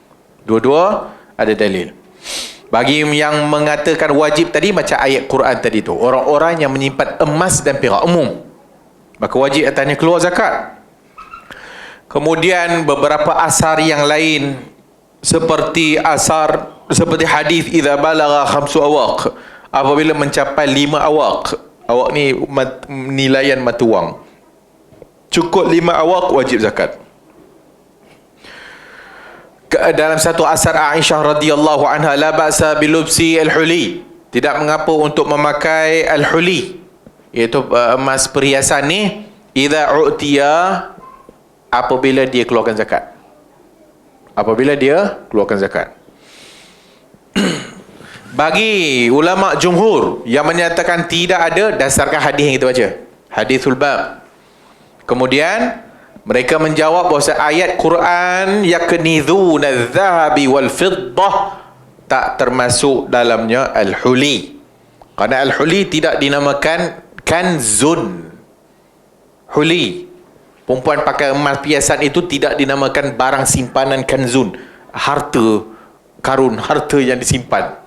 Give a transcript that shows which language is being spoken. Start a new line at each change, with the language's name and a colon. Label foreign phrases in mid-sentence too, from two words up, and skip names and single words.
Malay: Bagi yang mengatakan wajib tadi macam ayat Quran tadi tu, orang-orang yang menyimpan emas dan perak umum, maka wajib atasnya keluar zakat. Kemudian beberapa asar yang lain seperti hadis
Arabic: idza balagha khamsu awaq,
Malay: apabila mencapai 5 awaq. Awaq ni nilaian mata wang. Cukup 5 awaq wajib zakat. Dalam satu asar Aisyah
Arabic: radhiyallahu anha, la ba'sa bilubsi al-huli,
Malay: tidak mengapa untuk memakai al-huli, iaitu emas perhiasan ni,
Arabic: idza u'tiya,
Malay: apabila dia keluarkan zakat. Bagi ulama jumhur yang menyatakan tidak ada, dasarkan hadis yang kita baca,
Arabic: hadithul bab.
Malay: Kemudian mereka menjawab bahawa ayat Quran
Arabic: yaknizuna adh-dhahabi wal fiddah
Malay: tak termasuk dalamnya al-huli. Kerana al-huli tidak dinamakan kanzun. Huli, perempuan pakai emas perhiasan itu tidak dinamakan barang simpanan kanzun, harta karun, harta yang disimpan.